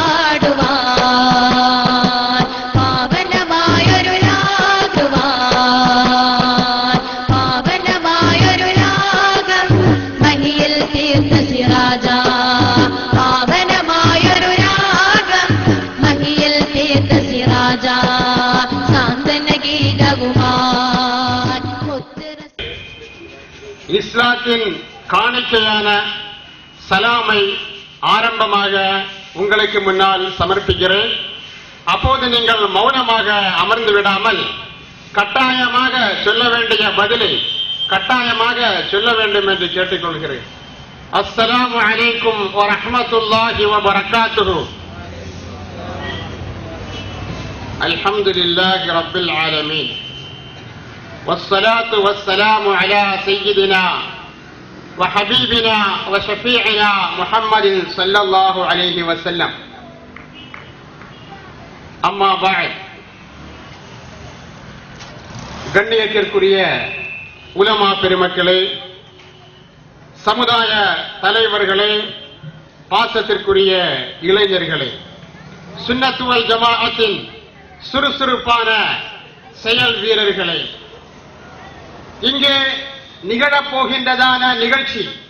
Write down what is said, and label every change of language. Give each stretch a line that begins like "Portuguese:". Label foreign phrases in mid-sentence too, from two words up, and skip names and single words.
Malayalam: പാടുവാൻ പാവനമായൊരു രാഗവാൻ പാവനമായൊരു രാഗം മഹിയിൽ തീർത്ത സിറാജ പാവനമായൊരു രാഗം മഹിയിൽ തീർത്ത സിറാജ സാന്ത്വന ഗീതവുമായി മുത്ത്
Tamil: இஸ்லாத்தின் காணிக்கையான சலாமை ஆரம்பமாக உங்களுக்கு முன்னால் சமர்ப்பிக்கிறேன். அப்போது நீங்கள் மௌனமாக அமர்ந்து விடாமல் கட்டாயமாக சொல்ல வேண்டிய பதிலை கட்டாயமாக சொல்ல வேண்டும் என்று கேட்டுக்கொள்கிறேன்.
Arabic: السلام عليكم ورحمة الله وبركاته. الحمد لله رب العالمين. والصلاة والسلام على سيدنا وحبيبنا وشفيعنا محمد صلى الله عليه وسلم. أما بعد
Tamil: கண்ணியத்திற்குரிய உலமா பெருமக்களே, சமுதாய தலைவர்களே, பாசத்திற்குரிய இளைஞர்களே,
Arabic: السنة والجماعة
Tamil: சுறுசுறுப்பான செயல் வீரர்களே, இங்கே நிகழப்போகின்றதான நிகழ்ச்சி